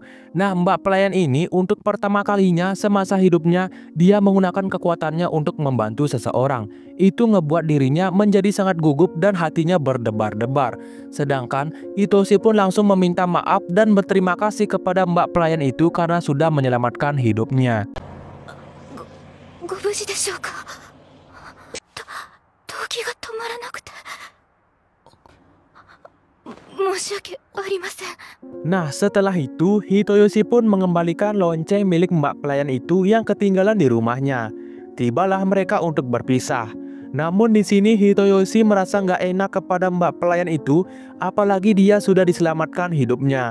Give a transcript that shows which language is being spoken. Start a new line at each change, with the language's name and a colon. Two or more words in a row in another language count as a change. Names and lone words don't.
Indonesian: Nah, mbak pelayan ini untuk pertama kalinya semasa hidupnya dia menggunakan kekuatannya untuk membantu seseorang. Itu ngebuat dirinya menjadi sangat gugup dan hatinya berdebar-debar. Sedangkan Hitoshi pun langsung meminta maaf dan berterima kasih kepada mbak pelayan itu karena sudah menyelamatkan hidupnya.
Japanese: ご無事でしょうか。時が止まらなくて申し訳ありません。
Indonesian: Nah, setelah itu Hitoyoshi pun mengembalikan lonceng milik mbak pelayan itu yang ketinggalan di rumahnya. Tibalah mereka untuk berpisah. Namun di sini Hitoyoshi merasa nggak enak kepada mbak pelayan itu, apalagi dia sudah diselamatkan hidupnya.